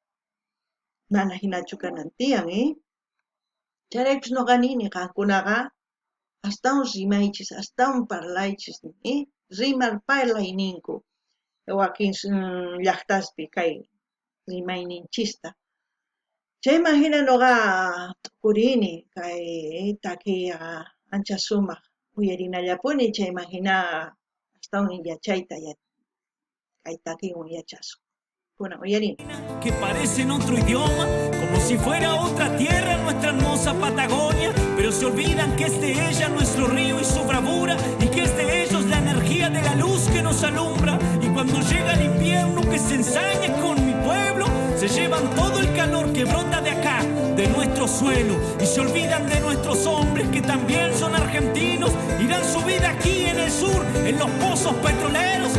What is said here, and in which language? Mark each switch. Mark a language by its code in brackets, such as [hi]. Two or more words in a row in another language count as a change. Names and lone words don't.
[qu] Mana hinachu kanan tiyan, Chayraykupis ñuqa nini qankunaqa astawan rimaychis, astawan parlaychis, rimar parlay ninku wakin llaqtaspi kay rimayninchista. Chayman hina ñuqa tukurini kay takiqa ancha sumaq uyarinallapuni, chayman hina astawan yachayta kay takiwan yachashun. Kunan uyarini. [es] Que parecen otro idioma, como si fuera otra tierra nuestra hermosa Patagonia, pero se olvidan que es de ella nuestro río y su bravura, y que es de ellos la energía de la luz que nos alumbra. Y cuando llega el invierno que se ensaña con mi pueblo, se llevan todo el calor que brota de acá, de nuestro suelo, y se olvidan de nuestros hombres que también son argentinos y dan su vida aquí en el sur, en los pozos petroleros.